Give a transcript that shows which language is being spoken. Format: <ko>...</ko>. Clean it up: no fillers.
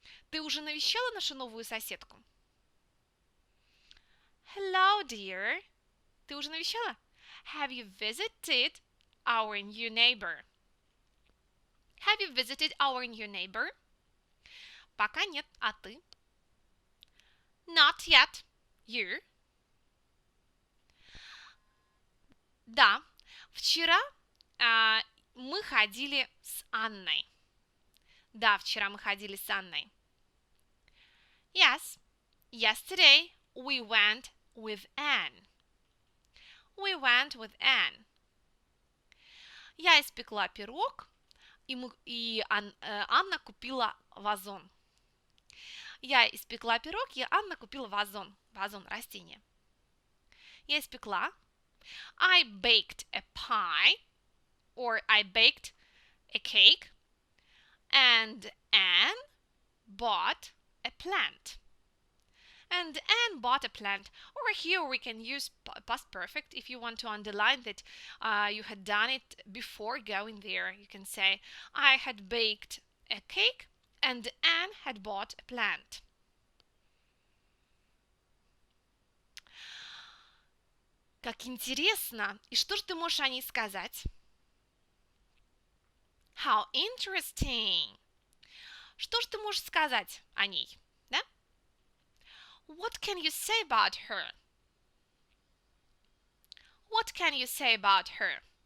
<ru>Ты уже навещала нашу новую соседку?</ru> <en>Hello, dear.</en> <ru>Ты уже навещала?</ru> <en>Have you visited our new neighbor? Have you visited our new neighbor?</en> <ru>Пока нет, а ты?</ru> <en>Not yet. You?</en> <ru>Да, вчера мы ходили с Анной. Да, вчера мы ходили с Анной.</ru> <en>Yes, yesterday we went with Anne. We went with Anne.</en> <ru>Я испекла пирог, и Анна купила вазон. Я испекла пирог, и Анна купила вазон. Вазон – растение. Я испекла.</ru> <en>I baked a pie, or I baked a cake, and Anne bought a plant. And Anne bought a plant. Or here we can use past perfect if you want to underline that you had done it before going there. You can say, I had baked a cake and Anne had bought a plant.</en> <ru>Как интересно! И что же ты можешь о ней сказать?</ru> <en>How interesting!</en> <ru>Что же ты можешь сказать о ней? Да?</ru> <en>What can you say about her? What can you say about her?</en>